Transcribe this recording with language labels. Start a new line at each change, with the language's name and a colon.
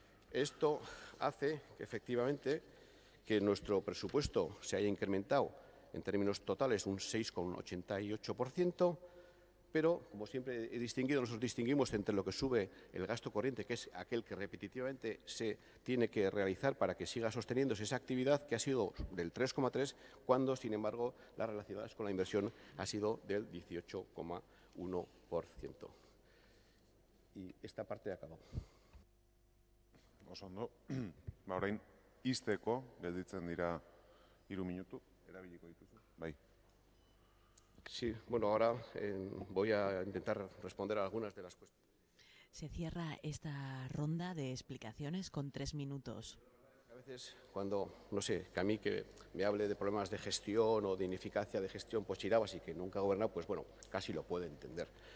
Spanish: Esto hace que efectivamente que nuestro presupuesto se haya incrementado en términos totales un 6,88%, pero, como siempre he distinguido, nosotros distinguimos entre lo que sube el gasto corriente, que es aquel que repetitivamente se tiene que realizar para que siga sosteniéndose esa actividad, que ha sido del 3,3%, cuando, sin embargo, las relacionadas con la inversión ha sido del 18,1%. Y esta parte acabó.
Basque: Oso ondo, orain izteko gelditzen dira 3 minutu, erabiliko dituzu. Bai.
Spanish: Sí, bueno, ahora voy a intentar responder a algunas de las cuestiones. Se cierra esta ronda de explicaciones con 3 minutos. A veces, cuando, no sé, que a mí que me hable de problemas de gestión o de ineficacia de gestión, pues Irabas y que nunca ha gobernado, pues bueno, casi lo puedo entender.